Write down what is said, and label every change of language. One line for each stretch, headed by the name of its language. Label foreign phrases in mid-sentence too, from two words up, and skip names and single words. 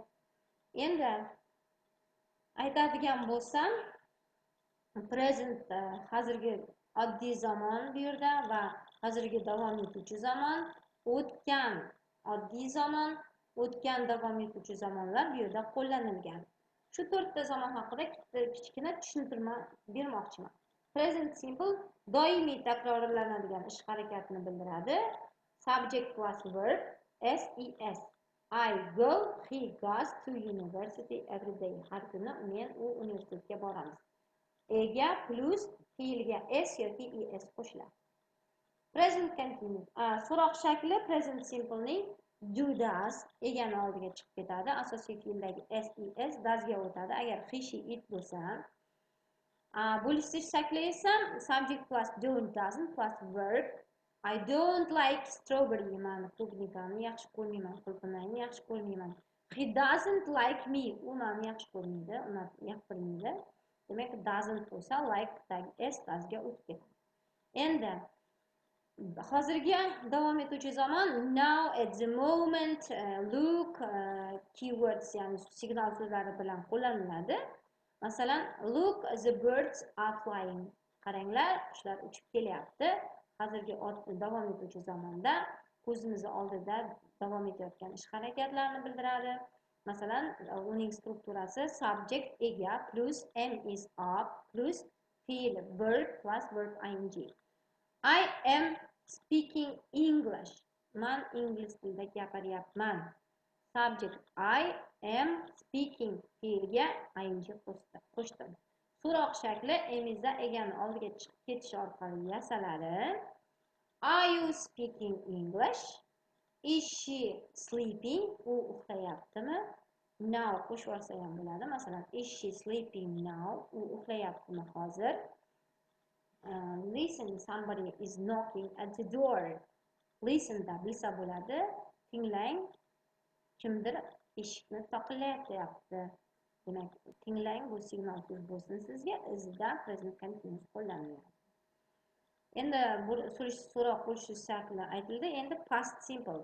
Uzbek: Endi aytadigan bo'lsam, present hozirgi oddiy zamon bu yerda va hozirgi davom etuvchi zamon, o'tgan oddiy zamon, o'tgan davom etuvchi zamonlar bu yerda qo'llanilgan. Shu to'rtta zamon haqida kichkina tushuntirma bermoqchiman.
English: Present simple
Uzbek: doimiy takrorlanadigan ish harakatini bildiradi.
English: Subject plus verb SES. I go, he goes to university every day.
Uzbek: Har kuni men u universitetga boramiz. Ega plus fe'lga s yoki es qo'shiladi.
English: Present continuous.
Uzbek: So'roq shakli
English: present simple
Uzbek: ning do does egani oldiga chiqib ketadi. Asosiy fe'ldagi ses does ga o'tadi. Agar
English: he she it
Uzbek: bo'lsa, bo'lishish shakli esa
English: subject plus don't doesn't plus verb. I don't like strawberry.
Uzbek: Man klubnikani yaxshi ko'rmayman, qulupnayni yaxshi ko'rmayman.
English: He doesn't like me.
Uzbek: U meni yaxshi ko'rmaydi, uni yoqtirmaydi. Demak, doesn't bo'lsa like tagi s doesga o'tib ketadi. Endi hozirgi davom etuvchi zamon
English: now, at the moment, look keywords,
Uzbek: ya'ni signal so'zlari bilan qo'llaniladi. Masalan,
English: look, the birds are flying.
Uzbek: Qaranglar, qushlar uchib kelyapti. Hozirgi davom etuvchi zamonda ko'zimiz oldida davom etayotgan ish harakatlarini bildiradi. Masalan, uning strukturasi subject ega
English: plus am is up plus
Uzbek: fe'l
English: verb plus verb ing. I am speaking English.
Uzbek: Man ingliz tilida gapiryapman.
English: Subject I am speaking
Uzbek: fe'lga ing qo'shdim. So'roq shakli emizda egani oldiga chiqib ketish orqali yasaladi.
English: Are you speaking English? Is she sleeping?
Uzbek: U uxlayaptimi? Now qo'shib olsa ham bo'ladi. Masalan,
English: is she sleeping now?
Uzbek: U uxlayaptimi hozir?
English: Listen, somebody is knocking at the door.
Uzbek: Listen da bilsa bo'ladi. Tinglang, kimdir eshikni taqillayapti. Demak, tinglang bu signal so'z bo'lsin sizga. Izda
English: present continuous
Uzbek: qo'llaniladi. Endi bu so'roq qo'shish shakli aytildi.
English: Endi past simple.